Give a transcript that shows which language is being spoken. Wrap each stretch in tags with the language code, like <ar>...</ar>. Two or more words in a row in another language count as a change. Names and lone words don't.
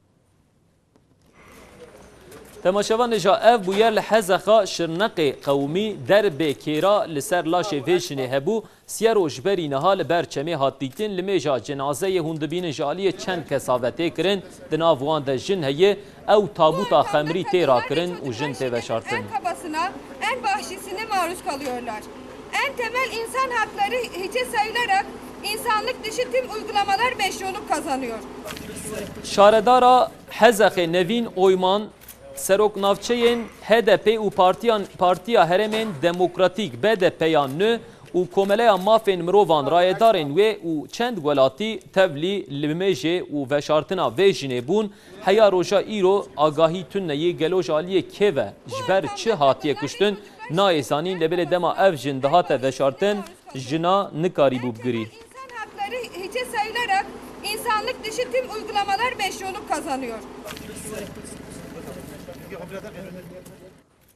<ku>Temaşevan eja ev bûyer li Hezexa Şirnexê qewmî derbê kêra li ser laşê vê jinê hebû siya rojberî niha li ber çemê hat dîtin li mêja cenazeyê hûn dibînin ji aliyê çend kesavetê kirin di nav wan de jin heye ew tabuta xemrî tê rakirin û jin tê veşartin.</ku> <tr>En kabasına, en vahşisine maruz kalıyorlar. En temel insan hakları hiçe sayılarak insanlık dışı tüm uygulamalar meşruluk kazanıyor.</tr> <ku>Şaredara Hezexê Nevîn Oyman serok navçeyên HDP û Partiya Herêmên Demokratîk BDP'ya nû û komeleya mafên mirovan rayedarên wê û çend welatî tevlî li mêjê û veşartina vê jinê bûn heya roja îro agahî tuneyê gelo ji aliyê kêve ji ber çi hatiye kuştin nayê zanîn li belê dema ev jin dihate veşartin jina nikarîbû bigirî.</ku> <tr>İnsan hakları hiçe sayılarak insanlık dışı tüm uygulamalar meşruluk kazanıyor.</tr>